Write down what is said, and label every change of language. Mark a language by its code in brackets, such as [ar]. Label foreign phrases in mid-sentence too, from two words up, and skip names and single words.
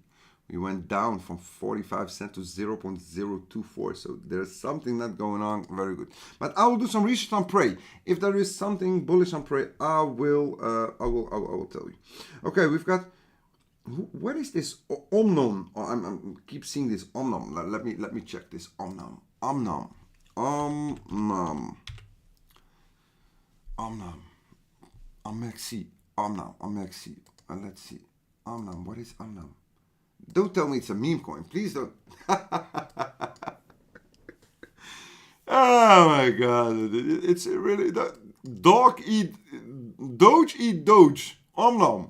[en] We went down from 45 cents to 0.024. So there's something not going on very good. But I will do some research on Pray. If there is something bullish on Pray, I will tell you. Okay, we've got. What is this Omnom? Oh, I keep seeing this Omnom. Let me check this Omnom. Omnom. Mexc. Mexc. Let's see. Omnom. What is Omnom? Don't tell me it's a meme coin. Please don't. Oh my God. It's really Doge eat Doge. Omnom.